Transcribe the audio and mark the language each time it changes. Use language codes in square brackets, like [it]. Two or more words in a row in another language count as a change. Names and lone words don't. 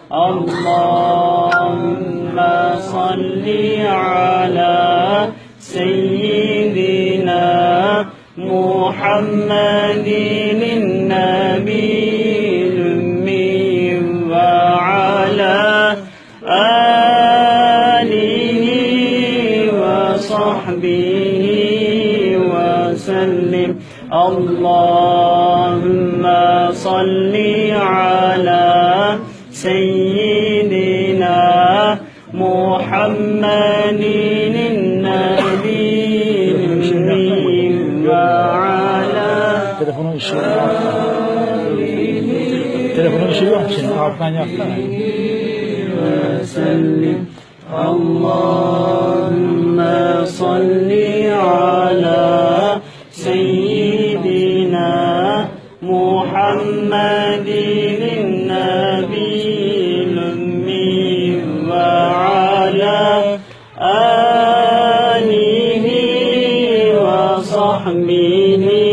[ar] اللهم صل على سيدنا محمد النبي الأمي وعلى آله وصحبه وسلم. اللهم صل على سيدنا محمد النبي وعلى [tr] Telefonun ışığı Telefonun ışığı yok şimdi alttan yaksana. [ar] وسلم اللهم صل على سيدنا محمد النبي الأمي وعلى آله وصحبه